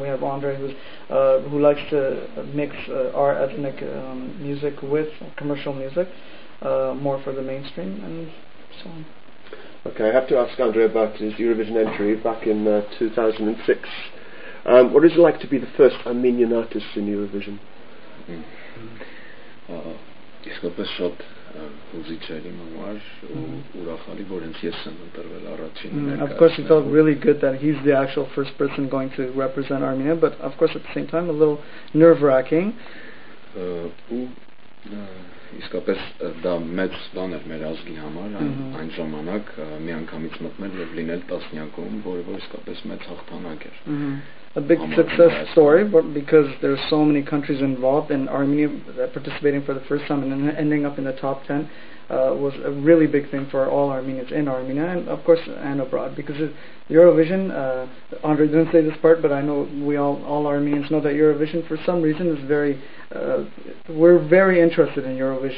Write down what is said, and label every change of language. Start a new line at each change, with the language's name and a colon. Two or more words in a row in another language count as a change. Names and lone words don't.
English: We have Andrei who likes to mix our ethnic music with commercial music, more for the mainstream and so on. Okay, I have to ask Andrei about his Eurovision entry back in 2006. What is it like to be the first Armenian artist in Eurovision?
Armenian: Իսկապես շատ հուզիչ էր իմ համար ու ուրախալի որ ինձ ես եմ ընտրվել առաջինը.
English: Of course, it felt really good that he's the actual first person going to represent Armenia, but of course at the same time a little nerve-wracking.
Armenian: Ու իսկապես դա մեծ բան էր մեր ազգի համար այն ժամանակ մի անգամից մտնել եւ լինել տասնյակում, որը որ իսկապես մեծ հաղթանակ էր.
English: A big success story, but because there's so many countries involved, and Armenia participating for the first time and ending up in the top 10 was a really big thing for all Armenians in Armenia and of course and abroad. Because Eurovision, Andrei didn't say this part, but I know we all Armenians know that Eurovision for some reason is we're very interested in Eurovision.